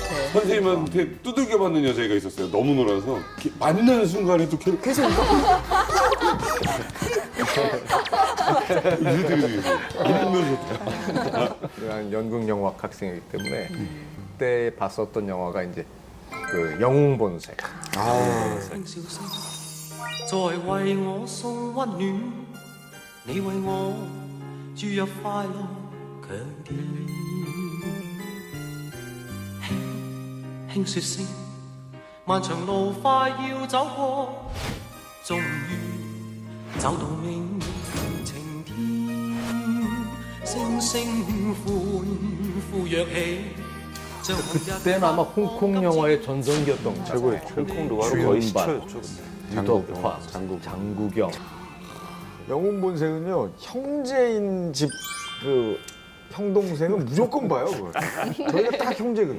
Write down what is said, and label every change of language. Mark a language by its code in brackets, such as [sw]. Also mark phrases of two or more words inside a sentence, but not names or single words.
[ko] 선생님한테 두들겨 맞는 여자애가 있었어요. 너무 놀아서 이렇게 만나는 순간에도 계속 한 연극 영화학 학생이기 때문에 그때 봤었던 영화가 이제 그 영웅 본색. [yue] 聲笑聲，在為我送溫暖，你為我注入快樂強電。輕輕說聲，漫長路快要走過，終於走到明晴天，聲聲歡呼躍起。 [ko] 그때는 아마 홍콩 영화의 전성기였던 것 같아요. 최고의 홍콩 루아로 거의 주연반, 시초였죠. 유덕화, 장국영. 영웅 본색은요 형제인 집 그 형 동생은 무조건 봐요. 그걸. 저희가 딱 형제거든요.